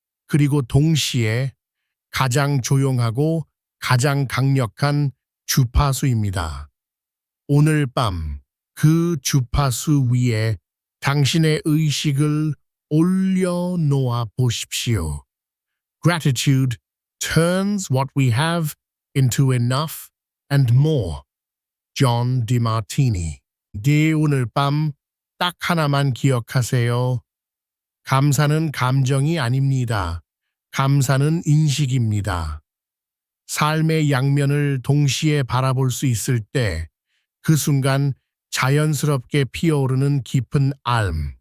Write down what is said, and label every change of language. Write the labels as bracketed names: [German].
[Korean] 그리고 동시에 가장 조용하고 가장 강력한 주파수입니다. 오늘 밤 그 주파수 위에 당신의 의식을 올려놓아 보십시오. [English] Gratitude turns what we have into enough and more. John DeMartini. [Korean] 네, 오늘 밤 딱 하나만 기억하세요. 감사는 감정이 아닙니다. 감사는 인식입니다. 삶의 양면을 동시에 바라볼 수 있을 때 그 순간 자연스럽게 피어오르는 깊은 알.